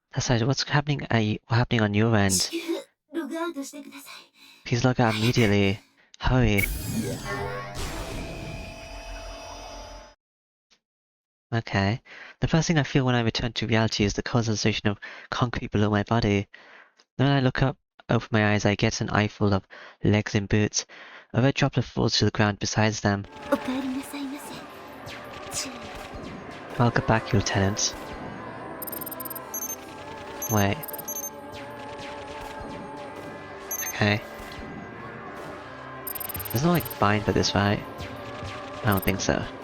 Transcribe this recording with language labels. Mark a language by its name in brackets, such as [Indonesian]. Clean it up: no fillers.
[English] That's right, what's happening on your end? [Japanese] 至急ログアウトしてください。 [English] Please log out immediately. Hurry. Okay. The first thing I feel when I return to reality is the cold sensation of concrete below my body. Then when I look up, open my eyes, I get an eyeful of legs in boots. A red droplet falls to the ground beside them. [Japanese] お帰りなさいませ。注意。 [English] Welcome back, Lieutenant. Wait. Okay. There's no like bind for this, right? I don't think so.